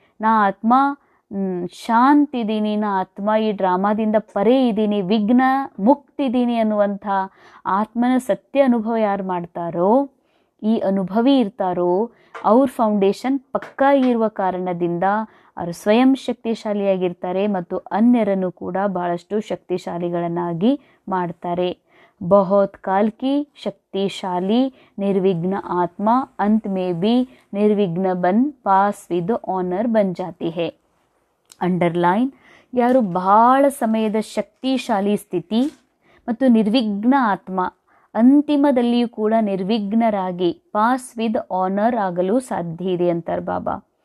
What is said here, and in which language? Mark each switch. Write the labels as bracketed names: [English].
[Kannada] ನಾ ಆತ್ಮ ಶಾಂತಿದ್ದೀನಿ, ನಾ ಆತ್ಮ ಈ ಡ್ರಾಮಾದಿಂದ ಪರೇ ಇದ್ದೀನಿ, ವಿಘ್ನ ಮುಕ್ತಿದ್ದೀನಿ ಅನ್ನುವಂಥ ಆತ್ಮನ ಸತ್ಯ ಅನುಭವ ಯಾರು ಮಾಡ್ತಾರೋ, ಈ ಅನುಭವಿ ಇರ್ತಾರೋ, ಅವ್ರ ಫೌಂಡೇಶನ್ ಪಕ್ಕಾ ಇರುವ ಕಾರಣದಿಂದ ಅವರು ಸ್ವಯಂ ಶಕ್ತಿಶಾಲಿಯಾಗಿರ್ತಾರೆ ಮತ್ತು ಅನ್ಯರನ್ನು ಕೂಡ ಬಹಳಷ್ಟು ಶಕ್ತಿಶಾಲಿಗಳನ್ನಾಗಿ ಮಾಡ್ತಾರೆ. [Hindi] बहुत काल की शक्तिशाली निर्विघ्न आत्मा अंत में भी निर्विघ्न बन पास विद ऑनर बन जाती है. [Kannada] ಅಂಡರ್ಲೈನ್, ಯಾರು ಬಹಳ ಸಮಯದ ಶಕ್ತಿಶಾಲಿ ಸ್ಥಿತಿ ಮತ್ತು ನಿರ್ವಿಘ್ನ ಆತ್ಮ ಅಂತಿಮದಲ್ಲಿಯೂ ಕೂಡ ನಿರ್ವಿಘ್ನರಾಗಿ ಪಾಸ್ ವಿದ್ ಆನರ್ ಆಗಲು ಸಾಧ್ಯ ಇದೆ ಅಂತಾರೆ ಬಾಬಾ.